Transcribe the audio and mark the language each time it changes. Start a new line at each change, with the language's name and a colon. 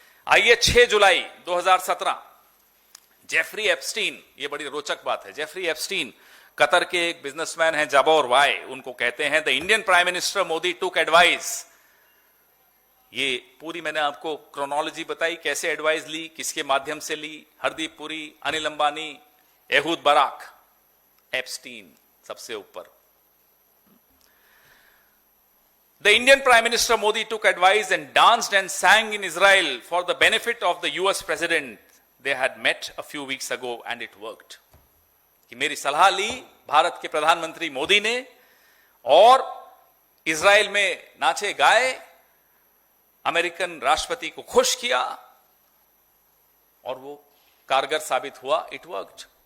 Hindi: आइए 6 जुलाई 2017 Jeffrey Epstein, ये बड़ी रोचक बात है, जेफरी एप्स्टीन कतर के एक बिजनेसमैन हैं जाबोर वाई, उनको कहते हैं
English: The Indian prime minister Modi took advice.
Hindi: ये पूरी मैंने आपको क्रोनोलॉजी बताई, कैसे एडवाइस ली, किसके माध्यम से ली। Hardeep Puri, Anil Ambani, Ehud Barak, Epstein सबसे ऊपर।
English: The Indian Prime Minister Modi took advice and danced and sang in Israel for the benefit of the US President. They had met a few weeks ago and it worked.
Hindi: कि मेरी सलाह ली भारत के प्रधानमंत्री मोदी ने और Israel में नाचे गाए, अमेरिकन राष्ट्रपति को खुश किया और वो कारगर साबित हुआ.
English: It worked.